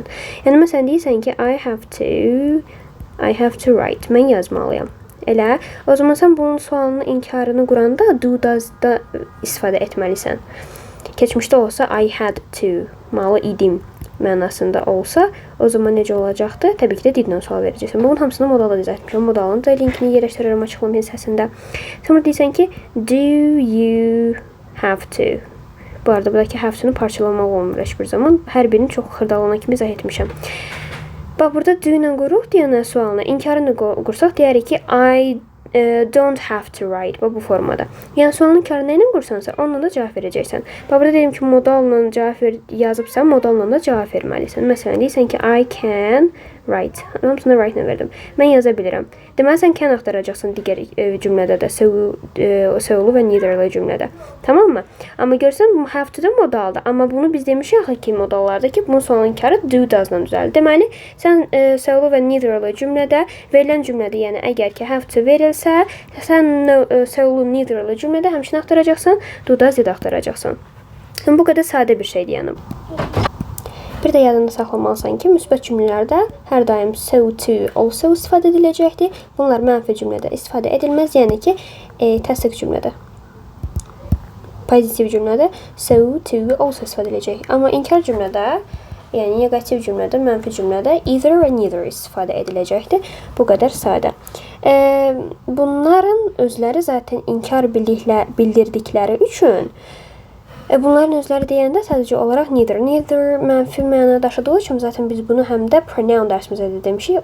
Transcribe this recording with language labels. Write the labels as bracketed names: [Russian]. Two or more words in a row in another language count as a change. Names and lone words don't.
[Azerbaijani] Yəni, məsələn, deyirsən ki, [English] I have to write. [Azerbaijani] Mən yazmalıyam. Elə. O zaman sən bunun sualının inkarını quranda [English] do, does-da [Azerbaijani] istifadə etməlisən. Keçmişdə olsa [English] I had to, [Azerbaijani] malı idim mənasında olsa, o zaman necə olacaqdı? Təbii ki də didlə sual verəcəksən. Bunun hamısını modala izah etmişəm. Modalın da linkini yerləşdirərəm açıqlama hissəsində. Sonra deyirsən ki, [English] do you have to? [Azerbaijani] Bu arada buradakı [English] have to-nu [Azerbaijani] parçalamaq olmur heç bir zaman. Hər birini çox xırdalana kimi izah etmişəm. Bax, burada do ilə quruq deyənə sualına inkarını qursaq, deyərik ki, [English] I don't have to write. [Azerbaijani] Bax, bu formada. Yəni, sualın inkarını ilə qursansa, onunla da cavab verəcəksən. Bax, burada deyim ki, modalla cavab yazıbsan, modalla da cavab verməlisən. Məsələn, deyirsən ki, [English] I can write. [Azerbaijani] Hamısını write-nə verdim. Mən yaza bilirəm. Deməli, sən can axtaracaqsın digər cümlədə də, so-lu və neither-lı cümlədə. Tamam mı? Amma görsən, [English] have to [Azerbaijani] da modalda. Amma bunu biz demişik ki, modallarda ki, bunun sualın inkarı [English] do, does-dan [Azerbaijani] düzəlir. Deməli, sən so-lu və neither-lı cümlədə, verilən cümlədə, yəni əgər ki, [English] have to [Azerbaijani] verilsə, sən so-lu, neither-lı cümlədə həmçinin axtaracaqsan, [English] do, does [Azerbaijani] da axtaracaqsan. Bu qədər sadə bir şeydir, yəni. Bir də yadında saxlamalısan ki, müsbət cümlələrdə hər daim [English] so, to, also [Azerbaijani] istifadə ediləcəkdir. Bunlar mənfi cümlədə istifadə edilməz, yəni ki, təsdiq cümlədə. Pozitiv cümlədə [English] so, to, also [Azerbaijani] istifadə ediləcək. Amma inkar cümlədə, yəni negativ cümlədə, mənfi cümlədə either və neither istifadə ediləcəkdir. Bu qədər sadə. Bunların özləri zaten inkar bildirdikləri üçün bunların özləri deyəndə sadəcə olaraq neither mənfi məna daşıdığı üçün zaten biz bunu həm də pronoun dərsimizdə də demişik.